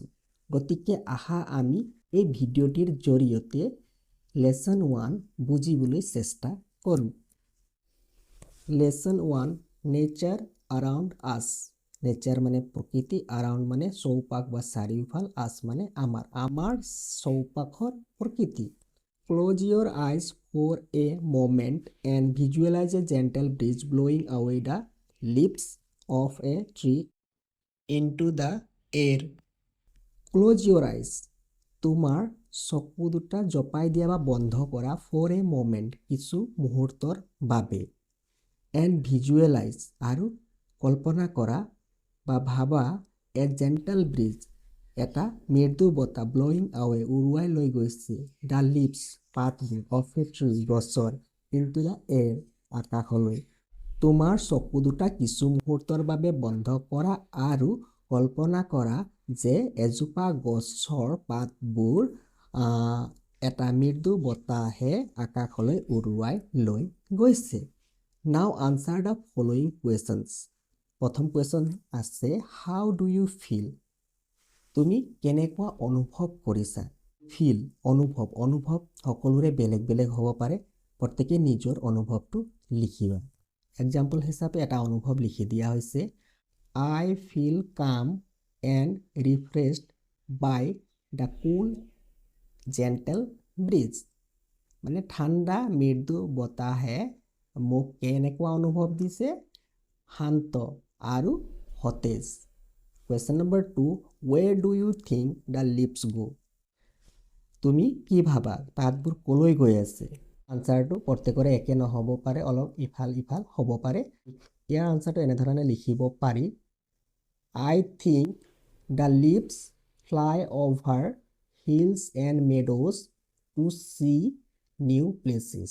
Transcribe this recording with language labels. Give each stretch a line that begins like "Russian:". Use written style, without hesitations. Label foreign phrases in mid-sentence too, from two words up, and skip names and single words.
Assamese: গতিকে আহা আমি এই ভিডিঅ'টিৰ জৰিয়তে লেচন 1 বুজিবলৈ চেষ্টা কৰোঁ। লেচন 1
English: nature around us.
Assamese: নেচাৰ মানে প্ৰকৃতি, আৰাউণ্ড মানে চৌপাশ বা চাৰিওফাল, আছ মানে আমাৰ চৌপাশৰ প্ৰকৃতি।
English: close your eyes for a moment and visualize a gentle breeze blowing away the leaves of a tree into the air. Close your eyes.
Assamese: তোমাৰ চকু দুটা জপাই দিয়া বা বন্ধ কৰা
English: for a moment
Assamese: কিছু মুহূৰ্তৰ বাবে।
English: and visualize
Assamese: আৰু কল্পনা কৰা বা ভাবা
English: a gentle breeze
Assamese: এটা মৃদু বতাহ
English: blowing away
Assamese: উৰুৱাই লৈ গৈছে
English: the leaves
Assamese: পাতবোৰ
English: of a tree
Assamese: গছৰ
English: into the air
Assamese: আকাশলৈ। তোমাৰ চকু দুটা কিছু মুহূৰ্তৰ বাবে বন্ধ কৰা আৰু কল্পনা কৰা যে এজোপা গছৰ পাতবোৰ এটা মৃদু বতাহে আকাশলৈ উৰুৱাই লৈ গৈছে।
English: Now answer the following questions.
Assamese: প্ৰথম কুৱেশ্যন আছে
English: how do you feel?
Assamese: তুমি কেনেকুৱা অনুভৱ কৰিছা? ফিল অনুভৱ সকলোৰে বেলেগ বেলেগ হ'ব পাৰে। প্ৰত্যেকে নিজৰ অনুভৱটো লিখিবা। এক্সাম্পল হিচাপে এটা অনুভৱ লিখি দিয়া হৈছে
English: I feel calm and refreshed by the cool gentle breeze.
Assamese: মানে ঠাণ্ডা মৃদু বতাহে মোক কেনেকুৱা অনুভৱ দিছে? শান্ত আৰু সতেজ। কুৱেশ্যন নম্বৰ 2
English: where do you think the leaves go?
Assamese: তুমি কি ভাবা পাতবোৰ কলৈ গৈ আছে? আনচাৰটো প্ৰত্যেকৰে একে নহ'ব পাৰে, অলপ ইফাল ইফাল হ'ব পাৰে। ইয়াৰ আনচাৰটো এনেধৰণে লিখিব পাৰি
English: I think the leaves fly over hills and meadows to see new places.